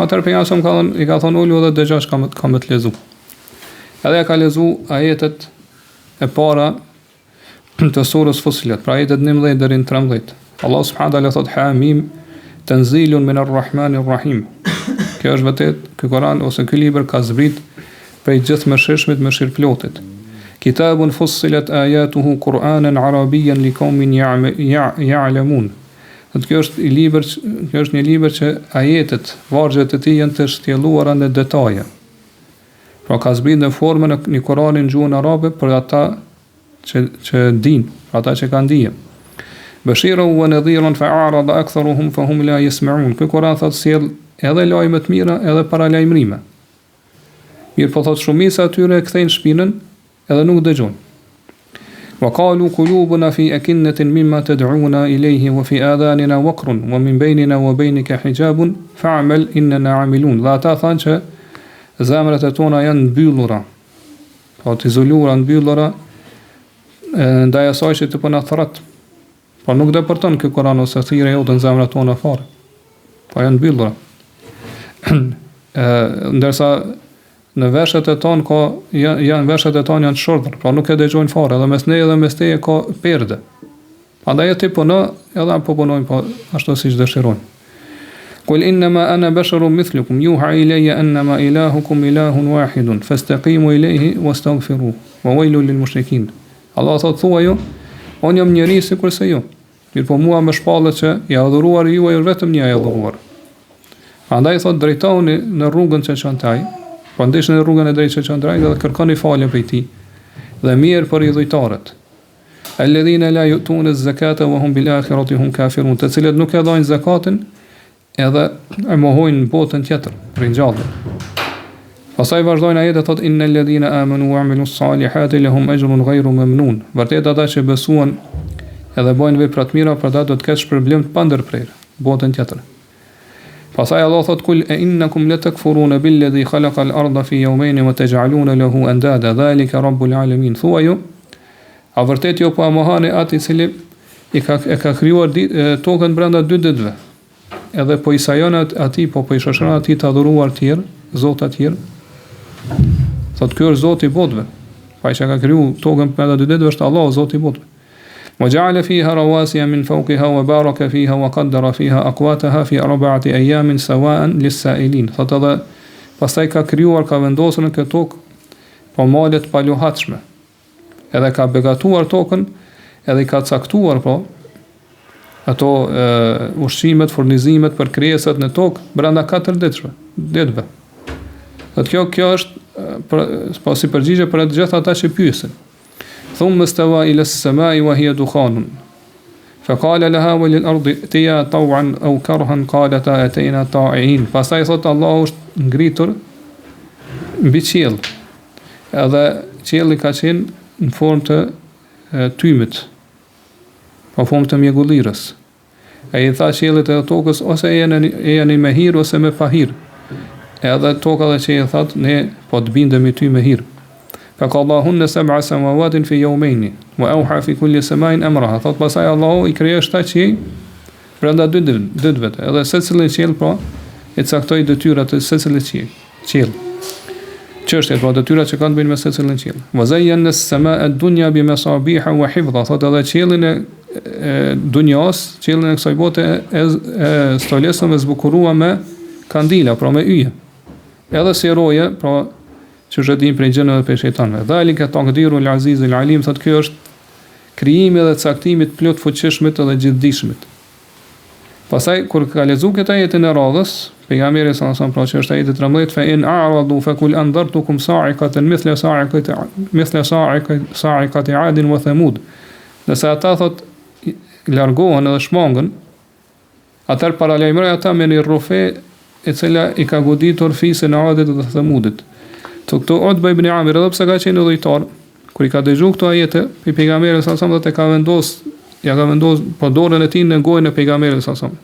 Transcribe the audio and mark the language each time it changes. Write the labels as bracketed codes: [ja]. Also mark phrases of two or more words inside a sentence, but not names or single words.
[sq] Atëherë pejgamberi i ka thonë ulu dhe dëgjosh kam të lexu. Edhe ka lexu ajetet e para të surës Fussilet, pra ajetet 11 deri në 13. [ar] الله سبحانه وتعالى thot حم تنزيل من الرحمن الرحيم. [sq] Kjo është vërtet, ky Kur'an ose ky libër ka zbrit prej gjithëmshirshmit mëshirëplotit. [ar] كتاب فصلت آياته قرآنا عربيا لقوم يعلمون. [sq] Kjo është një libër që ajetet, vargjet e tij janë të shtjelluara në detaje. Pra ka zbrit në formën e një Kur'ani në gjuhën arabe për ata që din, për ata që kanë dije. [ar] بشيرا ونذيرا فأعرض أكثرهم فهم لا يسمعون. [sq] Ky Kur'an thotë sjell edhe lajme të mira edhe paralajmërime. Mirë po thotë shumica atyre kthejnë shpinën edhe nuk dëgjojnë. [ar] وقالوا قلوبنا في أكنة مما تدعونا إليه وفي آذاننا وقر ومن بيننا وبينك حجاب فاعمل إننا عاملون. [sq] Dhe ata thanë që zemrat e tona janë mbyllura, po të izoluara, mbyllura ndaj asaj që të po na thret. Po nuk depërton ky Kur'an ose thirrja jote në zemrat tona fare. Po janë mbyllura. Ndërsa në veshët e tonë janë veshët e tonë janë të shordhur, pra nuk e dëgjojnë fare, edhe mes ne edhe mes teje ka perde. Prandaj ti puno, edhe po punojnë po ashtu siç dëshirojnë. [ar] قل إنما أنا بشر مثلكم يوحى إلي أنما إلهكم إله واحد فاستقيموا إليه واستغفروه وويل للمشركين. [sq] Allah thot thua ju, unë jam njeri sikurse ju. Mirë po mua më shpallet që ja adhuruar ju e vetëm një e adhuruar. Andaj thot drejtoni në rrugën që çon taj, po ndeshni në rrugën e drejtë që çon taj dhe kërkoni falje prej tij. Dhe mirë për idhujtarët. [ar] الذين لا يؤتون الزكاة وهم بالآخرة هم كافرون, [sq] të cilët nuk e dhajnë zakatin edhe e mohojnë botën tjetër, ringjallën. Pastaj vazhdojnë ajetet thot [ar] إن الذين آمنوا وعملوا الصالحات لهم أجر غير ممنون. [sq] Vërtet ata që besuan edhe bojnë vepra të mira, për ata do të kesh problem të pandërprerë botën tjetër. Pastaj Allah thot [ar] قل أإنكم لتكفرون بالذي خلق الأرض في يومين وتجعلون له أندادا ذلك رب العالمين. [sq] Thua ju, a vërtet jo po mohani atë i cili e ka krijuar tokën brenda 2 ditëve. Edhe po i sajon atij, po i shoshon atij të adhuruar të tjerë, zotë të tjerë. Thot ky është Zoti i botëve. Pa që ka kriju tokën brenda 2 ditëve është Allahu Zoti i botëve. [ar] وجعل فيها رواسي من فوقها وبارك فيها وقدر فيها أقواتها في 4 أيام سواء للسائلين. [sq] Thot edhe pastaj ka krijuar, ka vendosur në këtë tokë po male të paluhatshme. Edhe ka begatuar tokën, edhe i ka caktuar po ato ushqimet, furnizimet për krijesat në tokë brenda 4 ditëve. Kjo është po si përgjigje për të gjithë ata që pyesin. [ar] ثم استوى إلى السماء وهي دخان فقال لها وللأرض ائتيا طوعا أو كرها قالتا أتينا طائعين. [sq] Pastaj thot Allahu është ngritur mbi qiell. Edhe qielli ka qenë në formë të tymit, po formë të mjegullirës. Ai tha qiellit e tokës ose jeni me hir ose me pahir. Edhe toka dhe qielli thot ne po të bindemi ty me hir. [ar] فقضاهن 7 سماوات في يومين وأوحى في كل سماء أمرها. [sq] Thot pasaj Allahu i krijoi 7 qiell brenda 2 ditëve. Edhe secili qiell po e caktoi detyrat e secilit qiell. Çështjet, pra detyrat që kanë të bëjnë me secilin qiell. [ar] وزينا السماء الدنيا بمصابيح وحفظا, [sq] thotë edhe qiellin e dunjas, qiellin e kësaj bote e stolesëm e zbukurua me kandila, pra me yje. Edhe si roje, pra që zhëdim prej gjinëve dhe prej shejtanëve. [ar] ذلك تقدير العزيز العليم, [sq] thotë kjo është krijimi dhe caktimi i plot fuqishmit dhe gjithdijshmit. Pastaj kur ka lexuar këtë ajetin e radhës, pejgamberi sa sa pra që është ajeti 13, [ar] فإن أعرضوا فقل أنذرتكم صاعقة مثل صاعقة عاد وثمود. [sq] Nëse ata thot largohen edhe shmangën, atëherë paralajmëroj ata me një rrufe e cila i ka goditur fisën e Adit dhe Thamudit. Këto Utba ibn Amir, edhe pse ka qenë udhëtar, kur i ka dëgjuar këto ajete, pejgamberi sa sa thotë ka vendos po dorën e tij në gojën e pejgamberit sa sa.